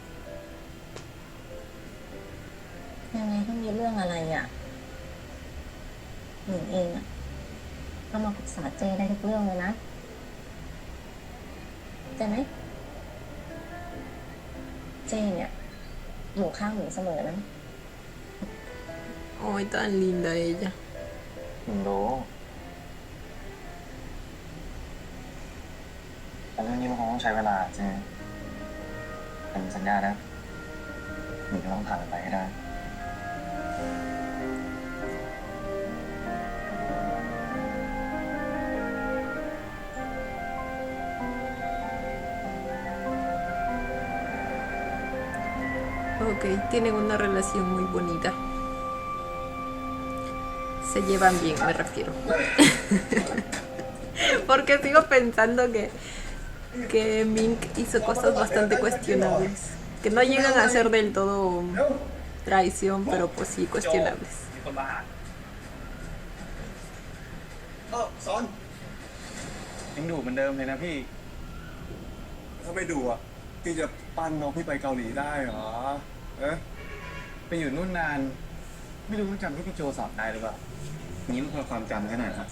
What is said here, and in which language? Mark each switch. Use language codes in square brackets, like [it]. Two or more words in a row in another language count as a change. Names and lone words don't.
[th] ยังไงถ้ามีเรื่องอะไรอ่ะหนูเองอ่ะก็มาปรึกษาเจได้ทุกเรื่องเลยนะเจไหมเจเนี่ยอยู่ข้างหนูเสมอนะ [es] Ay, tan linda ella. [th] หมิงรู้แต่เรื่องนี้มันคงต้องใช้เวลาเจ๊แต่สัญญานะหมิงจะต้องผ่านมันไปให้ได้ [es] Ok, tienen una relación muy bonita. Se llevan bien, me refiero. Porque sigo pensando que Mink hizo cosas bastante cuestionables. Que no llegan a ser del todo traición, pero pues sí, cuestionables. [th] มีคนมาหา สอน ยังดูเหมือนเดิมเลยนะพี่ ถ้าไม่ดูอ่ะพี่จะปั้นน้องพี่ไปเกาหลีได้เหรอเอ๊ะ ไปอยู่นู่นนาน ไม่รู้มันจำที่พี่โจสอนได้หรือเปล่านี้มันคือความจำแค่ไหนนะ